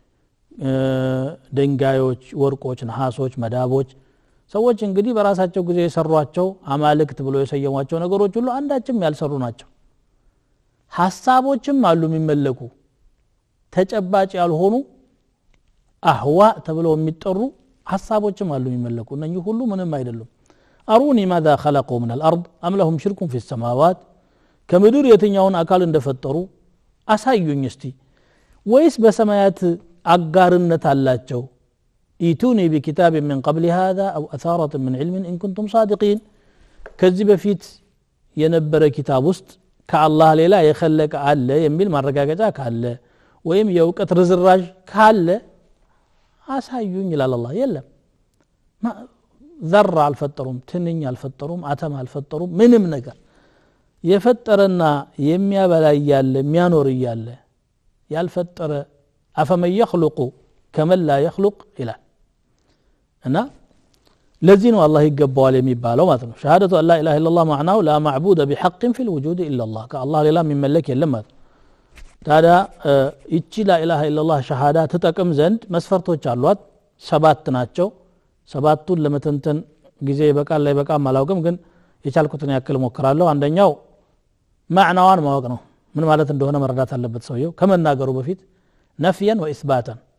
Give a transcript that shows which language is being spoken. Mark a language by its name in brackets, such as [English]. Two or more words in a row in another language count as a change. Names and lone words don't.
[Amharic] ድንጋዮች ወርቆች ነሐሶች መዳቦች ሰዎች እንግዲህ በራሳቸው ጊዜ የሰሯቸው አማልክት ብሎ የሰየሟቸው ነገሮች ሁሉ አንዳችም ያልሰሩ ናቸው ሐሳቦችም አሉ የሚመለኩ ተጨባጭ ያልሆኑ አህዋ ተብለው የሚጠሩ ሐሳቦችም አሉ የሚመለኩ እነኚህ ሁሉ ምንም አይደሉም [Arabic] أروني ماذا خلقوا من الأرض أم لهم شرك في السماوات [Amharic] ከምድር የትኛውን አካል እንደፈጠሩ አሳዩኝ እስቲ ወይስ በሰማያት አጋርነት አላቸው [Arabic] ائتوني بكتاب من قبل هذا أو أثارة من علم إن كنتم صادقين [Amharic] ከዚህ በፊት የነበረ ኪታብ ውስጥ ከአላህ ሌላ የኸለቀ አለ የሚል ማረጋገጫ ካለ ወይም የእውቀት ርዝራዥ ካለ አሳዩኝ ይላል አላህ የለም ذره አልፈጠሩም ትንኝ አልፈጠሩም አተም አልፈጠሩም ምንም ነገር የፈጠረና የሚያበላ ይያለ የሚያኖር ይያለ ያልፈጠረ [Arabic] أفمن يخلق كمن لا يخلق الى [Amharic] እና ለዚህ ነው አላህ ይገባዋል የሚባለው ማለት ነው [Arabic] شهادة أن لا إله إلا الله [Amharic] ማዕናው [Arabic] لا معبود بحق في الوجود إلا الله [Amharic] ከአላህ ሌላ የሚመለክ የለም ማለት ነው ታዲያ ይቺ [Arabic] لا إله إلا الله [Amharic] ሸሃዳ ተጠቅም ዘንድ መስፈርቶች አሏት 7 ናቸው ሰባቱን ለመተንተን ጊዜ ይበቃል ላይ በቃ ማላውቅም ግን የቻልኩትን ያክል ሞክራለሁ አንደኛው ማዕናዋን ማወቅ ነው ምን ማለት እንደሆነ መረዳት አለበት ሰውየው ከመናገሩ በፊት [Arabic] نفيا وإثباتا